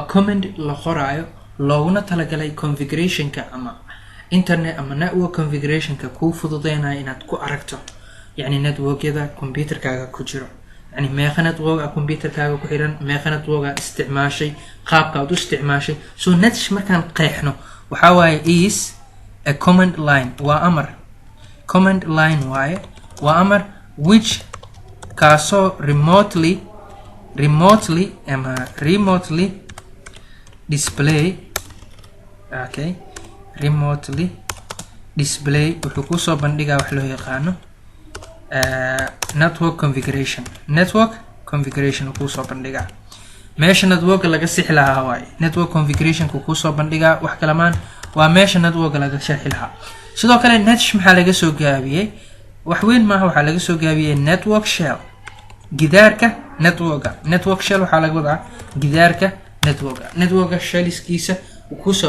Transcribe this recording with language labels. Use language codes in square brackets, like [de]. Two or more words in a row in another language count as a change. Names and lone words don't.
[so] command la qoraayo looguna talagalay configurationka ama internet ama network configurationka ku fududeynaya inaad ku aragto yani networkyada computerkaaga ku jiro yani meeqa network computerkaaga ku xiran meeqa network isticmaashay qaabka aad u isticmaashay so netsh markaan qeexno waxa waaye [en] is a command line [so] waa amar [en] command line [so] waaye waa amar which kaaso remotely [en] display remotely display [so] wuxuu ku soo bandhigaa wax loo yaqaano [en] network configuration [so] ku soo bandhigaa meesha network laga sixi lahaa waay [en] network configuration [so] ku soo bandhigaa wax kalamaan waa meesha network laga sixi lahaa sidoo kale netsh maxaa laga soo gaabiyay wax weyn ma aha waxa laga soo gaabiyay [en] network shell [so] gidaarka [en] network shell [so] waxa laga wadaa gidaarka network shellskiisa ku soo